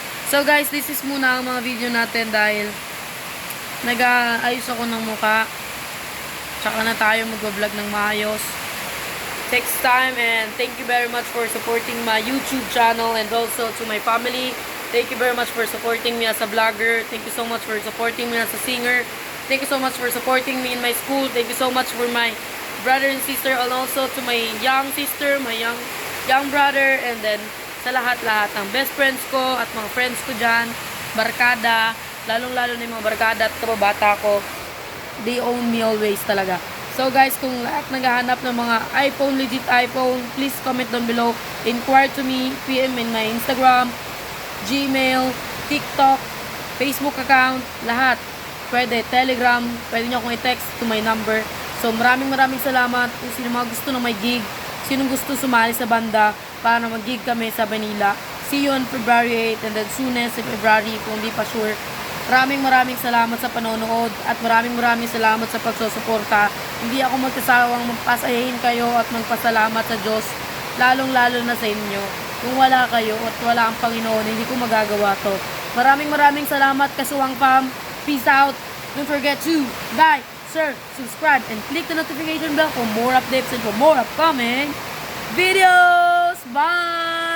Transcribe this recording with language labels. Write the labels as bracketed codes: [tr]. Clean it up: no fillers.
[tl] So guys, [en] this is [tl] muna ang mga video natin dahil nag-aayos ako ng muka. Tsaka na tayo mag-vlog ng maayos. [en] Takes time and thank you very much for supporting my YouTube channel and also to my family. Thank you very much for supporting me as a vlogger. Thank you so much for supporting me as a singer. Thank you so much for supporting me in my school. Thank you so much for my brother and sister and also to my young sister, my young brother, and then [tl] sa lahat-lahat ng best friends ko at mga friends ko dyan, barkada, lalong-lalo na yung mga barkada at kababata ko, [en] they own me always talaga. So guys, [tl] kung lahat naghahanap ng mga [en] iPhone, legit iPhone, please comment down below. Inquire to me, PM in my Instagram, Gmail, TikTok, Facebook account, lahat. [tl] Pwede, Telegram, pwede nyo akong i-text [en] to my number. [tl] So maraming salamat kung sino mga gusto na may gig, sinong gusto sumali sa banda para mag-gig kami sa Manila. [en] See you on February 8 and then soonest in February [tl] kung hindi pa [en] sure. [tl] Maraming salamat sa panonood at maraming salamat sa pagsusuporta. Hindi ako magkasawang magpasahin kayo at magpasalamat sa Diyos, lalong-lalo na sa inyo. Kung wala kayo at wala ang Panginoon, hindi ko magagawa to. Maraming salamat, Kasuwang Fam. [en] Peace out. Don't forget to like, share, subscribe, and click the notification bell for more updates and for more upcoming videos. Bye!